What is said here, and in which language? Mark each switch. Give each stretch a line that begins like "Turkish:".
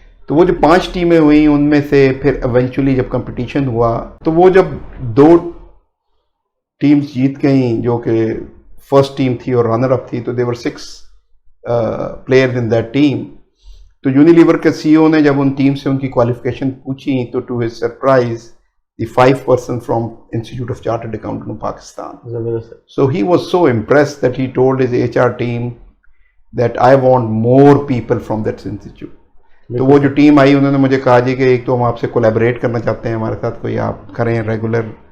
Urdu: تو وہ جو 5 ٹیمیں ہوئیں ان میں سے پھر ایونچولی جب کمپٹیشن ہوا تو وہ جب 2 ٹیمز جیت گئیں جو کہ فرسٹ ٹیم تھی اور رنر اپ تھی, تو
English: They were 6 players in that team.
Urdu: تو یونیلیور کے CEO نے جب ان ٹیم سے ان کی کوالیفیکیشن پوچھی تو
English: To his surprise the 5 person from Institute of Chartered Accountant of Pakistan. So he was so impressed that he told his HR team that I want more people from that institute.
Urdu: تو وہ جو team I انہوں نے مجھے کہا جی کہ ایک تو ہم آپ سے کولیبریٹ کرنا چاہتے ہیں, ہمارے ساتھ کوئی آپ کریں ریگولر